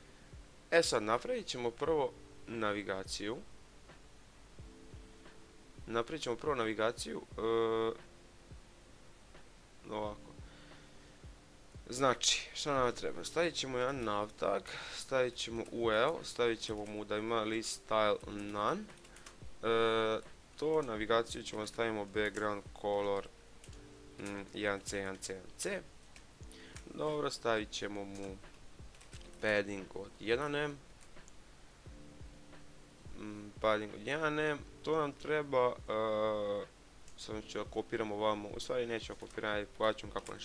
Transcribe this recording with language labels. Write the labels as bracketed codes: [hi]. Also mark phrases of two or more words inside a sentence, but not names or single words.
[bs] Sad napravit ćemo prvo navigaciju. Napravit ćemo prvo navigaciju. Ovako. Znači, šta nam treba? Stavit ćemo jedan nav tag, stavit ćemo UL, stavit ćemo mu da ima [en] list style none. [bs] To navigaciju ćemo stavimo [en] background color [bs] 1C, 1C, 1C. Dobro, stavit ćemo mu padding od 1M. Padding od 1M. To nam treba, samo ću da kopiramo ovamo, u stvari nećemo kopirati, plaćamo kako nešto.